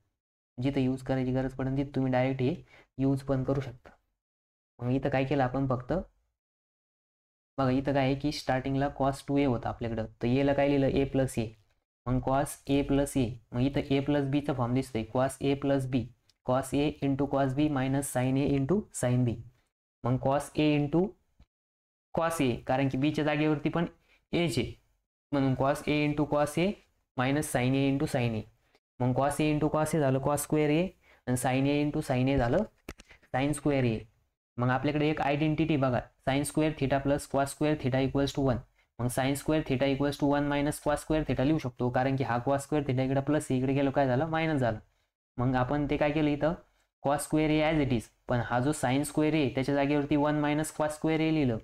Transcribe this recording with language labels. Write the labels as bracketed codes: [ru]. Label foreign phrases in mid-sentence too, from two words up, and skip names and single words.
[mr] जिथं यूज करायची गरज पडेल तिथं तुम्ही डायरेक्ट हे यूज पण करू शकता. मग इथं काय केलं आपण फक्त बघा इथं काय आहे की स्टार्टिंगला cos 2a होता आपल्याकडं तर एला काय लिहिलं [en] a plus a. [mr] मग [en] cos a plus a [mr] मग इथं a प्लस बीचा फॉर्म दिसतोय [en] cos a plus b. cos a into cos b minus sin a into sin b. [mr] मग [en] cos a into cos a [mr] कारण की बीच्या जागेवरती पण एच आहे म्हणून [en] cos a into cos a minus sin a into sin a. [mr] मग [en] cos a into cos a [mr] झालं [en] cos square a [mr] आणि [en] sin a into sin a [mr] झालं [en] sin square a. [mr] मग आपल्याकडे एक आयडेंटिटी बघा [en] sin square theta plus cos square theta equals to 1. [mr] मग [en] sin square theta equals to 1 minus cos square theta [mr] लिहू शकतो कारण की हा [en] cos square theta [mr] इकडे प्लस इकडे गेलो काय झालं मायनस झालं. मग आपण ते काय केलं इथं [en] cos square a as it is [mr] पण हा जो [en] sin square a [mr] त्याच्या जागेवरती [en] 1 minus cos square a [mr] लिहिलं.